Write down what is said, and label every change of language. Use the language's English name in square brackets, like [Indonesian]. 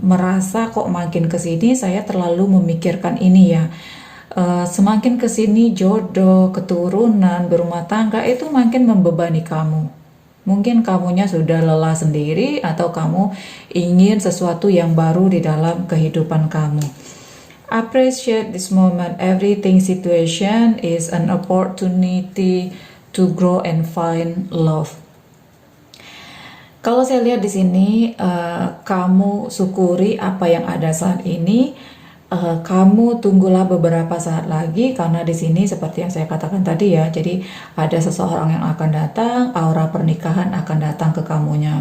[Indonesian] Merasa kok makin kesini saya terlalu memikirkan ini ya. Semakin kesini jodoh, keturunan, berumah tangga itu makin membebani kamu. Mungkin kamunya sudah lelah sendiri, atau kamu ingin sesuatu yang baru di dalam kehidupan kamu. [English] Appreciate this moment. Everything situation is an opportunity to grow and find love. [Indonesian] Kalau saya lihat di sini, kamu syukuri apa yang ada saat ini. Kamu tunggulah beberapa saat lagi, karena di sini seperti yang saya katakan tadi ya. Jadi ada seseorang yang akan datang, aura pernikahan akan datang ke kamunya.